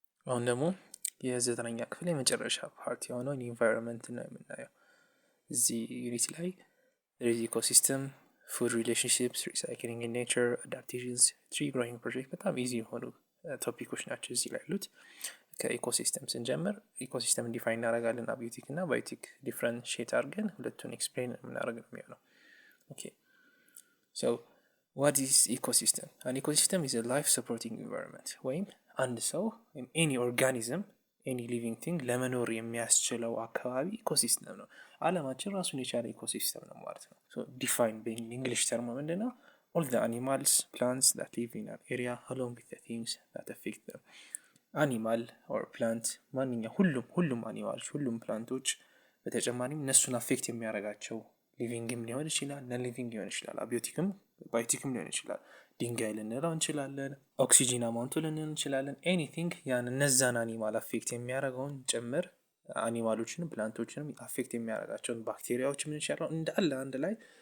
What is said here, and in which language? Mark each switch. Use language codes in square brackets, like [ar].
[am] አሁን ደግሞ የዘጠነኛ ክፍል የመጨረሻ ፓርት የሆነውን ኢንቫይሮንመንት ነው የምናየው። እዚህ ዩኒት ላይ ኢኮሲስተም፣ ፉድ ሪሌሽንሽፕስ፣ ሪሳይክሊንግ ኢን ኔቸር፣ አዳፕቴሽንስ፣ ትሪ ግሮዊንግ ፕሮጀክት በጣም ኢዚ የሆኑ ቶፒኮች ናቸው እዚህ ላይ ያሉት። ከኢኮሲስተም ስንጀምር ኢኮሲስተም ዲፋይን እናደርጋለን። አቢዮቲክ እና ባዮቲክ ዲፍረንሺየት አድርገን ሁለቱን ኤክስፕሌን የምናደርግ ነው የሚሆነው። ኦኬ ሶ [en] what is ecosystem? An ecosystem is a life supporting environment [am] ወይም አንድ ሰው ወይም [en] any organism any living thing [am] ለመኖር የሚያስችለው አካባቢ ኢኮሲስተም ነው። ዓለማችን ራሱን የቻለ ኢኮሲስተም ነው ማለት ነው። [en] so define in English term [am] ምንድነው? [en] all the animals, plants that live in an area along with the things that affect them. [am] animal or plant ሁሉም አኒማሎች ሁሉም ፕላንቶች በተጨማሪም እነሱን አፌክት የሚያደርጋቸው ሊቪንግም ሊሆን ይችላል፣ ነን ሊቪንግ ሊሆን ይችላል፣ አቢዮቲክም ባዮቲክም ሊሆን ይችላል። ድንጋይ ልንለው እንችላለን፣ ኦክሲጂን አማውንቱ ልንለው እንችላለን። ኤኒቲንግ ያን እነዛን አኒማል አፌክት የሚያደርገውን ጭምር አኒማሎችንም ፕላንቶችንም አፌክት የሚያደርጋቸውን ባክቴሪያዎች ምን ይችላል እንዳለ አንድ ላይ